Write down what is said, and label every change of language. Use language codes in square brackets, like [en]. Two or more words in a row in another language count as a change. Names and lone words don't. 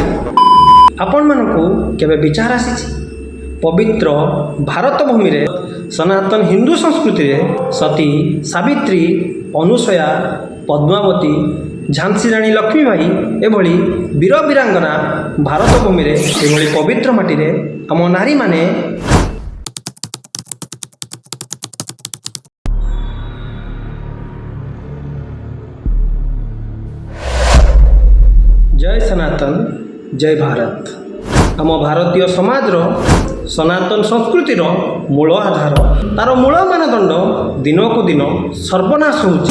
[or] ଆପଣମାନଙ୍କୁ କେବେ ବିଚାର ଆସିଛି ପବିତ୍ର ଭାରତ ଭୂମିରେ ସନାତନ ହିନ୍ଦୁ ସଂସ୍କୃତିରେ ସତୀ ସାବିତ୍ରୀ ଅନୁସୟା ପଦ୍ମାବତୀ ଝାନ୍ସୀ ରାଣୀ ଲକ୍ଷ୍ମୀବାଇ ଏଭଳି ବୀର ବୀରାଙ୍ଗନା ଭାରତ ଭୂମିରେ ଏଭଳି ପବିତ୍ର ମାଟିରେ ଆମ ନାରୀମାନେ जय सनातन जय भारत। ଆମ ଭାରତୀୟ ସମାଜର ସନାତନ ସଂସ୍କୃତିର ମୂଳ ଆଧାର ତାର ମୂଳ ମାନଦଣ୍ଡ ଦିନ କୁ ଦିନ ସର୍ବନାଶ ହେଉଛି।